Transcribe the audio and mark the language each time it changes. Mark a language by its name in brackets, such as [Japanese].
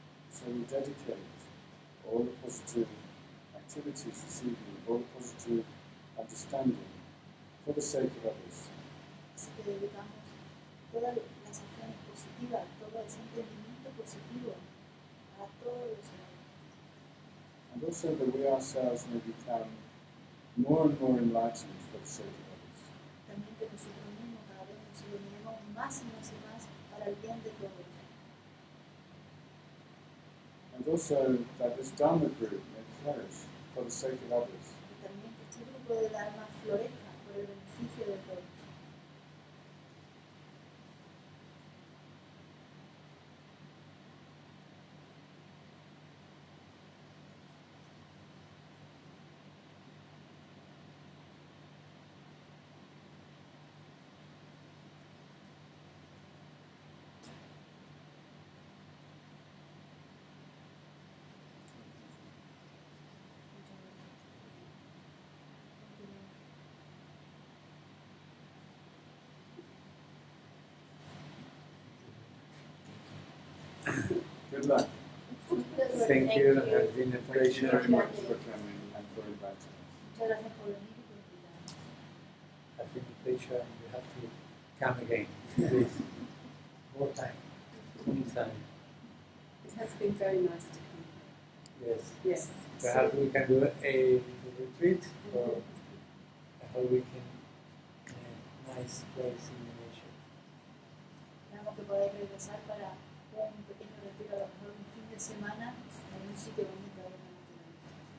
[English] So we dedicate all the positive activities this evening, all the positive understanding for the sake of others. [Spanish] Así que dedicamos todas las acciones positivas, todo ese entendimiento positivo a todos los hermanos. [English] And also that we ourselves may become more and more enlightened for the sake of others. [Spanish] También que nosotros mismos cada vez nos iluminemos más y más y más para el bien de todos. [English] And also that this Dharma group may flourish for the sake of others. [Spanish] Y también que este grupo de Dharma florezca por el beneficio de todos. [English] Good luck. Thank you. It has been a Thank you very pleasure. much for coming and for inviting us. [Spanish] Muchas gracias por venir y por invitarnos. [English] It has been a pleasure, and you have to come again. Please. More time. Anytime. has been very nice to come. Yes. Yes. Perhaps we can do a retreat or a whole weekend in a nice place in the nation. [Spanish] Esperamos que podáis regresar para un pequeño retiro, a lo mejor un fin de semana en un sitio bonito ahí en la naturaleza.